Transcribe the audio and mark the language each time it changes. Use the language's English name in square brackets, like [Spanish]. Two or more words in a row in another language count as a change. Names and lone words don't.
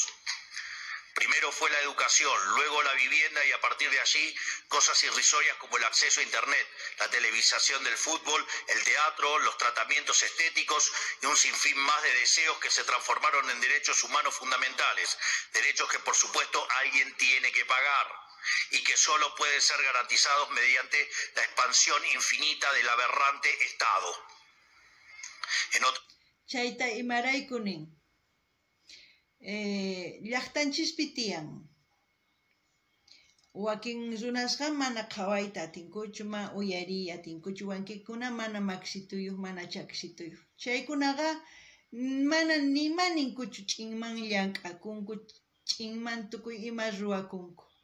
[Spanish] Primero fue la educación, luego la vivienda y a partir de allí cosas irrisorias como el acceso a Internet, la televisación del fútbol, el teatro, los tratamientos estéticos y un sinfín más de deseos que se transformaron en derechos humanos fundamentales, derechos que por supuesto alguien tiene que pagar y que solo pueden ser garantizados mediante la expansión infinita del aberrante Estado. [Quechua] Chayta imaraykunin. Llaqtanchis tiyan wakin runasqa mana qhawayta atinkuchu ma uyariy atinkuchu wankikuna mana maksituyuq mana chaksituyuq chaykunaqa mana nimaninkuchu ch'inman llank'akunku ch'inman tukuy ima ruwakunku